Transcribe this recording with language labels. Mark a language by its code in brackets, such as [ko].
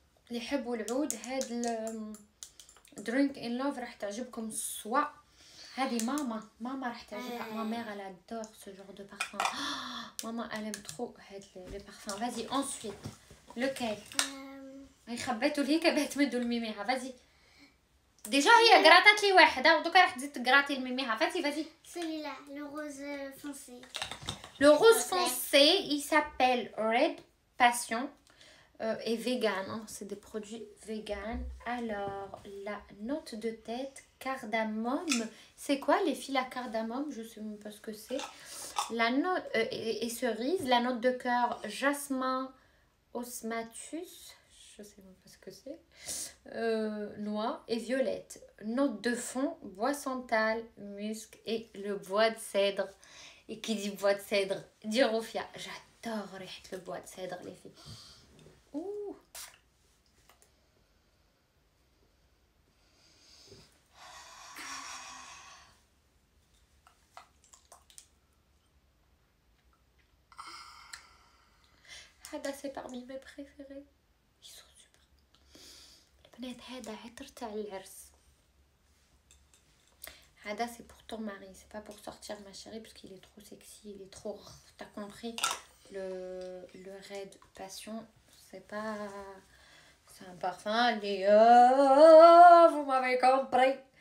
[ar] اللي يحبوا العود هاد Drink in Love راح تعجبكم. سوا هذه ماما راح تعجبها. [fr] ما مير elle adore ce genre de parfum. ماما elle aime trop [ar] هاد لي [fr] parfum. Vas-y ensuite lequel? [ar] هي خبيتو ليك باش تمدوا لميميها. فازي ديجا هي قراطات لي واحده ودوكا راح تزيد تقراطي لميميها. [fr] فازي Celui-là, le rose foncé. Le rose foncé, il s'appelle Red Passion. Et vegan, hein, c'est des produits vegan. Alors la note de tête, cardamome. C'est quoi les filles la cardamome? Je sais même pas ce que c'est. La note et cerise. La note de cœur, jasmin, osmatus. Je sais même pas ce que c'est. Noix et violette. Note de fond, bois santal, musc et le bois de cèdre. Et qui dit bois de cèdre dit Rofia. J'adore le bois de cèdre les filles. Ouh. هذا c'est parmi mes préférés. Ils sont super. [ar] البنات هذا عطر تاع العرس. [fr] هذا c'est pour ton mari, c'est pas pour sortir ma chérie parce qu'il est trop sexy, il est trop. T'as compris? Le Red Passion. C'est pas... C'est un parfum اللي vous m'avez compris.